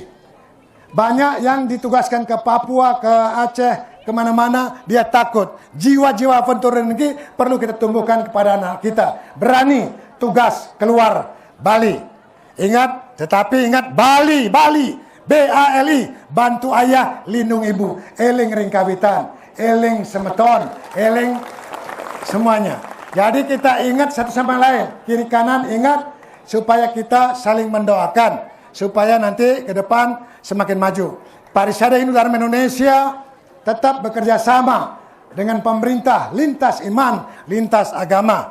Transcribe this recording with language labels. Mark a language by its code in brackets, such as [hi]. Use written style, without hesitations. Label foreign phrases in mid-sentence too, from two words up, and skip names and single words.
[id] Banyak yang ditugaskan ke Papua, ke Aceh, kemana-mana, dia takut. Jiwa-jiwa aventurir ini perlu kita tumbuhkan kepada anak kita. Berani tugas keluar Bali. Ingat, tetapi ingat Bali, B-A-L-I, bantu ayah, lindung ibu. [ban] Eling ringkawitan, eling semeton, eling semuanya. [id] Jadi kita ingat satu sama lain, kiri kanan ingat, supaya kita saling mendoakan, supaya nanti ke depan semakin maju. Parisada Hindu Dharma Indonesia tetap bekerja sama dengan pemerintah, lintas iman, lintas agama.